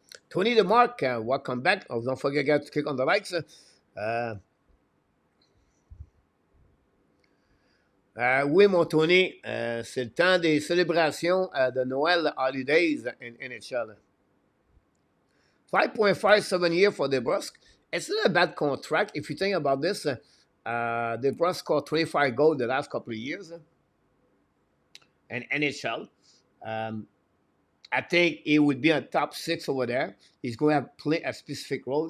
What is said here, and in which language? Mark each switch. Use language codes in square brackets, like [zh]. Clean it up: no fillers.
[en] Tony DeMarc, welcome back. Oh, don't forget guys, to click on the likes. [fr] Oui, mon Tony, c'est le temps des célébrations de Noël [en] Holidays in NHL. 5.5, 7 years for DeBrusque. It's not a bad contract if you think about this. DeBrusque scored 25 goals the last couple of years in NHL. I think he would be on top six over there. He's going to play a specific role.